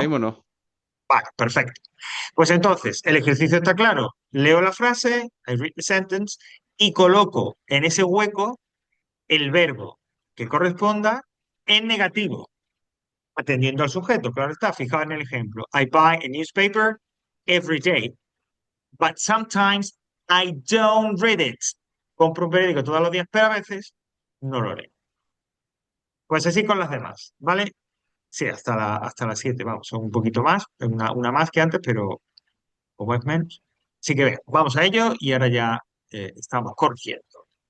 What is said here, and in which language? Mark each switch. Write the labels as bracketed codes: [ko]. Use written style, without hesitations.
[es] mismo no. Vale, perfecto. Pues entonces, el ejercicio está claro. Leo la frase, [en] I read the sentence, [es] y coloco en ese hueco el verbo que corresponda en negativo, atendiendo al sujeto. Claro está, fijaos en el ejemplo. [en] I buy a newspaper every day, but sometimes I don't read it. [es] Compro un periódico todos los días, pero a veces no lo leo. Pues así con las demás, ¿vale? Sí, hasta las 7 vamos, son un poquito más, una más que antes, pero como es menos. Así que venga, vamos a ello y ahora ya estamos corrigiendo.